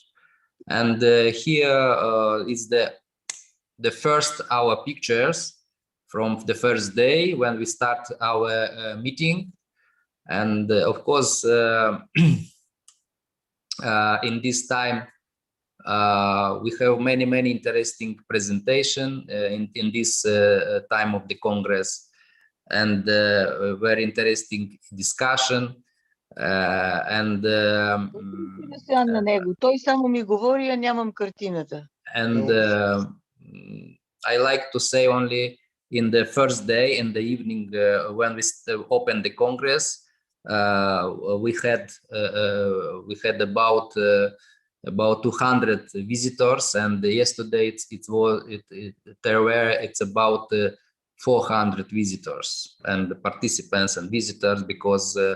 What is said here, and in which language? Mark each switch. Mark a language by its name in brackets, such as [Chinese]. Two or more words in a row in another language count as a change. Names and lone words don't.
[English] And here is the first our pictures from the first day when we start our meeting, and of course, in this time we have many interesting presentation in this time of the Congress, and very interesting discussion, and [Bulgarian] на него. Той само ми говори, а нямам картината. [English] And I like to say only in the first day, in the evening, when we opened the Congress, we had about 200 visitors, and yesterday it's about 400 visitors and participants and visitors, because